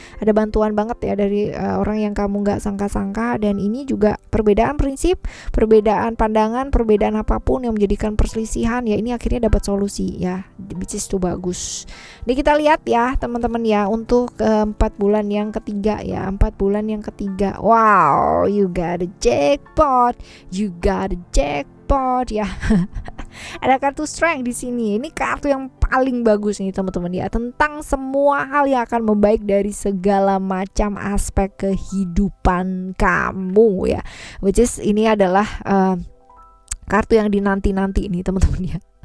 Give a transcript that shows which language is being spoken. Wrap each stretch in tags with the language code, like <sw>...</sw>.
<id>Ada bantuan banget ya dari orang yang kamu nggak sangka-sangka, dan ini juga perbedaan prinsip, perbedaan pandangan, perbedaan apapun yang menjadikan perselisihan ya, ini akhirnya dapat solusi ya,</id> <en>which is</en> <id>tuh bagus. Ini kita lihat ya teman-teman ya, untuk 4 bulan yang ketiga ya, 4 bulan yang ketiga.</id> <en>Wow, you got a jackpot, you got a jackpot ya.</en> <id>Ada kartu strength di sini. Ini kartu yang paling bagus nih teman-teman ya, tentang semua hal yang akan membaik dari segala macam aspek kehidupan kamu ya.</id> <en>Which is</en> <id>ini adalah kartu yang dinanti-nanti nih teman-teman ya.</id>